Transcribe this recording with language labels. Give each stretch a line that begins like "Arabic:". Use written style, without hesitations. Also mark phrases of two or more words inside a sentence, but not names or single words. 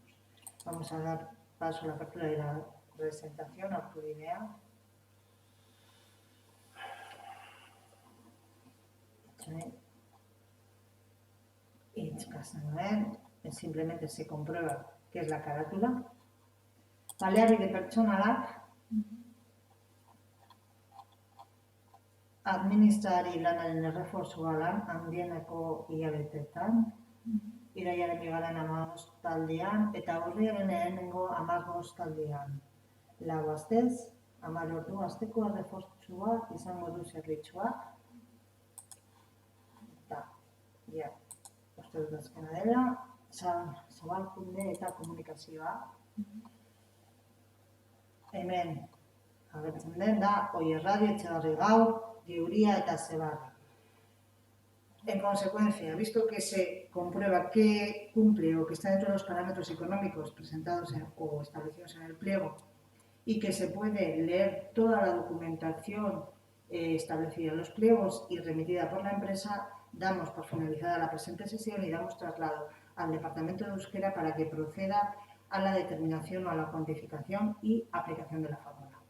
Spanish: Vamos a dar paso a la apertura de la presentación, Arturinea. Y simplemente se comprueba que es la carátula.
Basque: Baliabide pertsonalak, administrari lanaren errefortzua lan handieneko hilabeteetan, irailaren 15 eta urriaren lehenengo 15 lau astez, 10 ordu asteko errefortzua izango du zerbitzuak. Eta, uste dut azkena dela, zabalkunde eta komunikazioa. Hemen, agertzen den da, Oier Radio, Etxebarri Gaur, Geuria eta Zebarri.
Spanish: En consecuencia, visto que se comprueba que cumple o que está dentro de los parámetros económicos presentados o establecidos en el pliego y que se puede leer toda la documentación establecida en los pliegos y remitida por la empresa, damos por finalizada la presente sesión y damos traslado al Departamento de Euskera para que proceda a la determinación o a la cuantificación y aplicación de la fórmula.